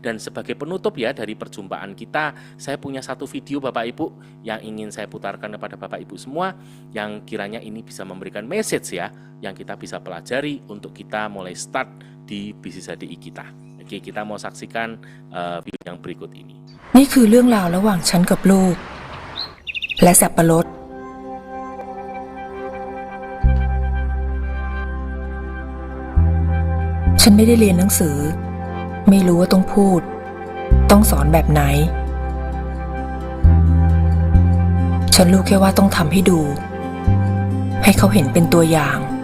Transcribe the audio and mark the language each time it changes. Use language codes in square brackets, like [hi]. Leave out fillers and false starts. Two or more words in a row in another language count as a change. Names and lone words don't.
[id] Dan sebagai penutup ya dari perjumpaan kita, saya punya 1 video Bapak Ibu yang ingin saya putarkan kepada Bapak Ibu semua, yang kiranya ini bisa memberikan message ya, yang kita bisa pelajari untuk kita mulai start di bisnis HDI kita. Oke, kita mau saksikan video yang berikut ini. [th] นี่คือเรื่องราวระหว่างฉันกับลูกและสับปะรดฉันไม่ได้เรียนหนังสือไม่รู้ว่าต้องพูดต้องสอนแบบไหนฉันรู้แค่ว่าต้องทำให้ดูให้เขาเห็นเป็นตัวอย่าง